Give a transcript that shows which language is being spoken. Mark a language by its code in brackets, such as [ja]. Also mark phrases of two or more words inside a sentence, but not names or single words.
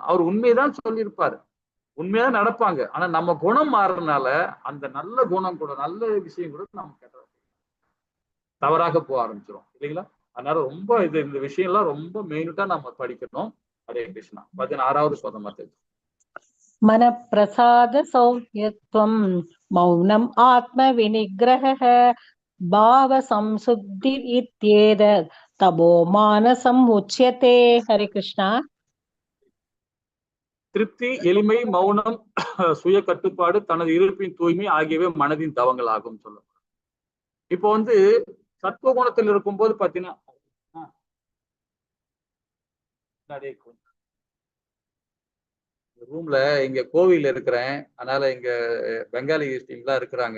[ta] அவர் உண்மையதான் சொல்லியிருப்பாரு, உண்மையாதான் நடப்பாங்க. ஆனா நம்ம குணம் மாறுறதுனால அந்த நல்ல குணம் கூட, நல்ல விஷயம் கூட நம்ம கெட்ட தவறாக போக ஆரம்பிச்சிடும் இல்லைங்களா? அதனால ரொம்ப இந்த விஷயம் எல்லாம் ரொம்ப மெயின்டா நம்ம படிக்கணும். ஹரே கிருஷ்ணா. 16வது பதம். [sa] मन प्रसाद सौम्यत्वं मौनम् आत्म विनिग्रहः भाव संसुद्धि इत्येतत् तपो मानसम् उच्यते. हरे कृष्णा. [ta] திருப்தி, எளிமை, மௌனம், சுய கட்டுப்பாடு, தனது இருப்பின் தூய்மை ஆகியவை மனதின் தவங்கள் ஆகும் சொல்ல. இப்போ சத்துவகுணத்தில் இருக்கும்போது பாத்தீங்கன்னா ரூம்ல இங்க கோவில்ல இருக்கிறேன், அதனால இங்க பெங்காலி டீம்லாம் இருக்கிறாங்க.